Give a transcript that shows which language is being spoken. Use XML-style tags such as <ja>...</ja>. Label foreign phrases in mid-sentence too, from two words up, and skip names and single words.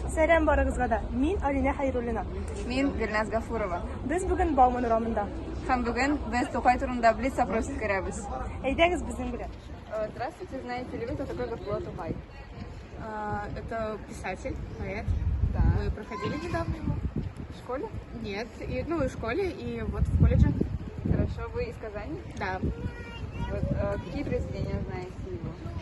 <tt>Сәлем барыгызга да. Мин Алина Хайруллина. Мин Гөлназ Гафурова. Без бүген Бауман урамында. Һәм бүген без Тукай турында блиц-опрос үткәрәбез. Әйдәгез безнең белән.</tt> <ru>Здравствуйте, знаете ли вы, кто такой Гафура Тукай? Это писатель, поэт. Да. Мы проходили недавно его. В школе? Нет, и в школе, и вот в колледже. Хорошо, вы из Казани? Да. Вот, какие произведения знаете его?</ru>